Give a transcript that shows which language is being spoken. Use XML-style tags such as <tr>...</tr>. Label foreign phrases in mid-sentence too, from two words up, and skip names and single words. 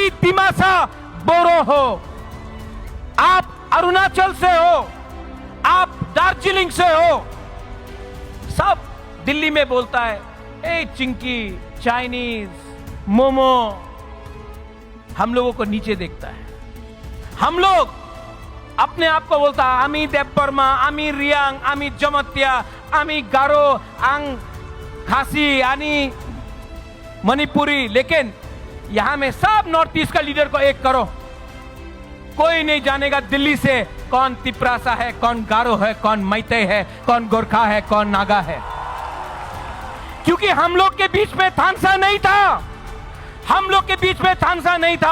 <hi>दिमासा बोरो हो आप अरुणाचल से हो आप दार्जिलिंग से हो सब दिल्ली में बोलता है ए चिंकी चाइनीज मोमो हम लोगों को नीचे देखता है हम लोग अपने आप को बोलता है</hi> <bn>আমি দেববর্মা আমি রিয়াং আমি জমাতিয়া আমি গারো</bn> <hi>आंग खासी आनी मणिपुरी लेकिन यहां में सब नॉर्थ ईस्ट का लीडर को एक करो कोई नहीं जानेगा दिल्ली से कौन तिपरासा है, कौन गारो है, कौन मैतेई है, कौन गोरखा है, कौन नागा है। क्योंकि हम लोग के बीच में थानसा नहीं था, हम लोग के बीच में थानसा नहीं था।</hi>